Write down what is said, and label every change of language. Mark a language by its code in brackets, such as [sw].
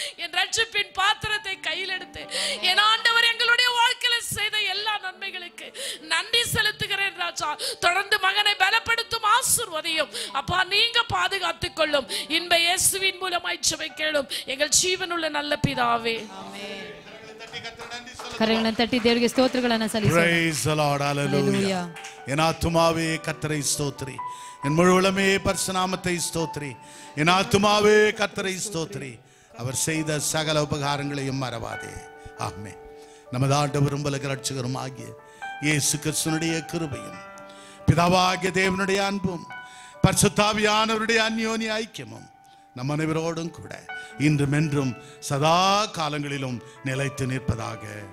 [ta] என் ரட்சிப்பின் பாத்திரத்தை கையில் எடுத்து என் ஆண்டவர் எங்களுடைய வாழ்க்கையில் செய்த எல்லா நன்மைகளுக்கு நன்றி செலுத்துகிறேன் ராஜா. ராஜா. தொடர்ந்து மகனை பலப்படுத்தும், ஆசீர்வதியும் அப்பா. நீங்க பாதுகாத்துக் கொள்ளும். இன்ப இயேசுவின் மூலமாய் ஜெபிக்கிறோம் எங்கள் ஜீவனுள்ள நல்ல பிதாவே. [kn] ಕರಗಳನ್ನು ತಟ್ಟಿ ದೇವರಿಗೆ ಸ್ತೋತ್ರಗಳನ್ನು ಸಲ್ಲಿಸೋಣ. [en] Praise the Lord. Hallelujah. [ta] என் ஆத்துமாவே கர்த்தரை ஸ்தோத்திரி, என் முழு உளமே பரிசுத்த நாமத்தை ஸ்தோத்திரி. என் ஆத்துமாவே கர்த்தரை ஸ்தோத்திரி, அவர் செய்த சகல உபகாரங்களையும் மறவாதே. ஆமென். நமது ஆண்டவரும் இரட்சகரும் ஆகிய இயேசு கிறிஸ்துவினுடைய கிருபையும் பிதாவாகிய தேவனுடைய அன்பும் பரிசுத்தாவியானவருடைய அந்யோன்ய ஐக்கியமும் நம் அனைவரோடும் கூட இன்றும் என்றும் சதா காலங்களிலும் நிலைத்து நிற்பதாக.